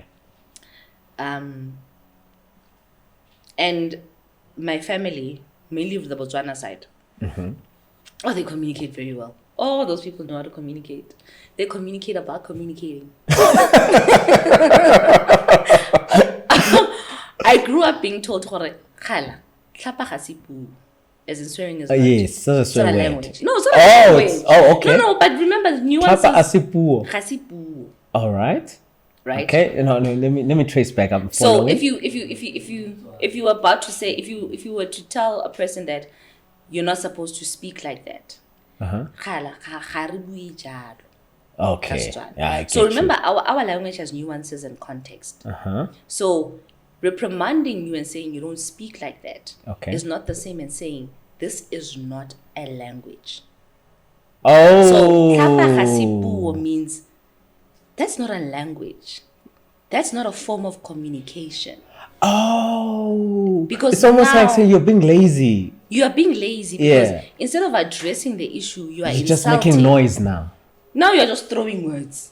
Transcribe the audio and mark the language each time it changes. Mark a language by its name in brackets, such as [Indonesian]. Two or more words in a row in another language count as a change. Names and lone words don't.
[English] And my family, mainly of the Botswana side, they communicate very well. Oh, those people know how to communicate. They communicate about communicating. I grew up being told, [Tswana] Khala, tlhapa ga se puo. [English] As in swearing is yes, so it's not a word. language. No, it's not a language. Okay. No, but remember the nuances. [Tswana] Tlhapa a se puo. Ga se puo. [English] All right. Right. Okay. No. Let me trace back. I'm So following. if you were about to say if you were to tell a person that you're not supposed to speak like that. [Tswana] Khala ga re bue jalo. [English] Okay. Yeah, I get so remember, you. our language has nuances and context. So reprimanding you and saying you don't speak like that is not the same as saying this is not a language. Oh. So [Tswana] tlhapa ga se puo [English] means that's not a language. That's not a form of communication. Oh. Because it's almost now- like saying you're being lazy. You are being lazy because Yeah. instead of addressing the issue, you are You're just insulting. making noise now. Now you're just throwing words.